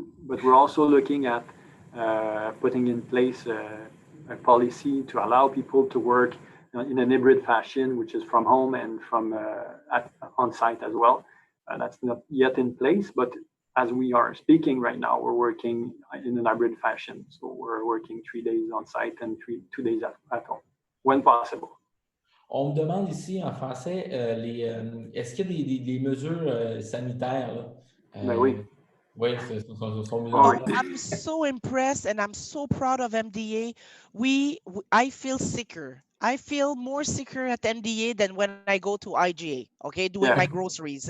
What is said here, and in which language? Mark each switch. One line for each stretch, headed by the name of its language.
English: But we're also looking at putting in place a policy to allow people to work in an hybrid fashion, which is from home and from on site as well. That's not yet in place, but as we are speaking right now, we're working in an hybrid fashion. So we're working 3 days on site and 2 days at home, when possible.
French: On me demande ici en français, est-ce qu'il y a des mesures sanitaires là? Ben oui. Oui, sont mises Oh, en place.
English: I'm so impressed and I'm so proud of MDA. I feel sicker. I feel more sicker at MDA than when I go to IGA, okay, doing my groceries.